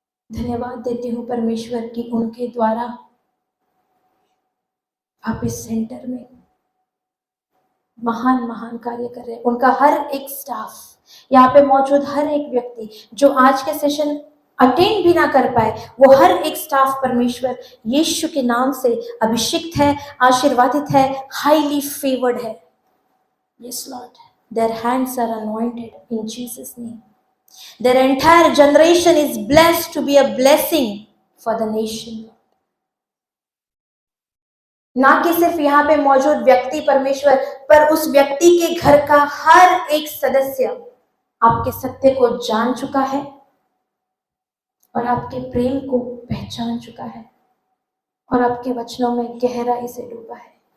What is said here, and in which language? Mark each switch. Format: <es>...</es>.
<hi>धन्यवाद देती हूँ परमेश्वर कि उनके द्वारा आप इस सेंटर में महान महान कार्य कर रहे हैं। उनका हर एक स्टाफ, यहाँ पे मौजूद हर एक व्यक्ति जो आज के सेशन अटेंड भी ना कर पाए, वो हर एक स्टाफ परमेश्वर यीशु के नाम से अभिषिक्त है, आशीर्वादित है,</hi> <en>highly favoured</en> <hi>है।</hi> <en>Yes Lord, their hands are anointed in Jesus name. Their entire generation is blessed to be a blessing for the nation.</en> <hi>ना कि सिर्फ यहाँ पे मौजूद व्यक्ति परमेश्वर, पर उस व्यक्ति के घर का हर एक सदस्य आपके सत्य को जान चुका है और आपके प्रेम को पहचान चुका है और आपके वचनों में गहराई से डूबा है।</hi>